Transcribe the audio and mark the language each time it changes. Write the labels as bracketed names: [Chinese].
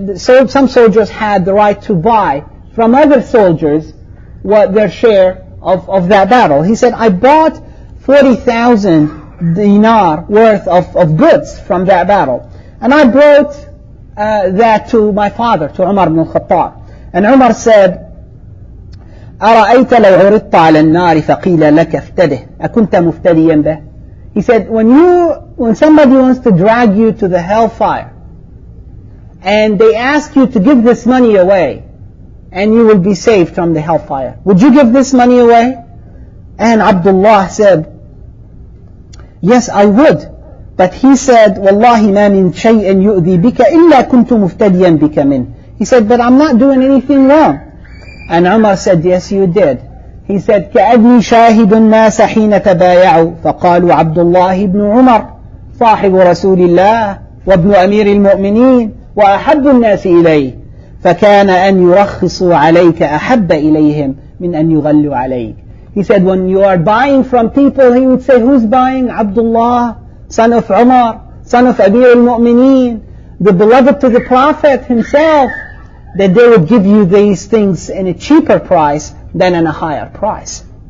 [English] So some soldiers had the right to buy from other soldiers what their share of that battle. He said, I bought 40,000 dinar worth of goods from that battle, and I brought that to my father, to Umar ibn al-Khattab. And Umar said, [Arabic] أرأيت لو عرضت على النار فقيل لك افتده أكنت مفتديا به. [English] He said, when somebody wants to drag you to the hellfire, and they ask you to give this money away, and you will be saved from the hellfire, would you give this money away? And Abdullah said, yes, I would. But he said, [Arabic] والله ما من شيء يؤذي بك إلا كنت مفتديا بك منه. [English] He said, but I'm not doing anything wrong. And Umar said, yes, you did. He said, [Arabic] كأني شاهد الناس حين تبايعوا فقالوا عبد الله بن عمر صاحب رسول الله وابن أمير المؤمنين وأحب الناس إليه فكان أن يرخصوا عليك أحب إليهم من أن يغلوا عليك. [English] He said, when you are buying from people, he would say, who's buying? Abdullah, son of Umar, son of Amir al-Mu'mineen, the beloved to the Prophet himself, that they would give you these things in a cheaper price than in a higher price.